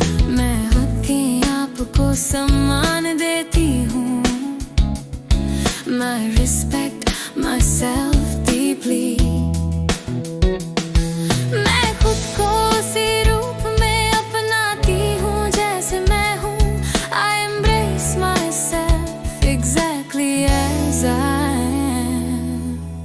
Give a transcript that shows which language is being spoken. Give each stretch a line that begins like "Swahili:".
Hindi: मैं खुद के आप को सम्मान देती हूँ।
English: I respect myself deeply।
Hindi: मैं खुद को उसी रूप में अपनाती हूँ जैसे मैं हूँ।
English: I embrace myself exactly as I am।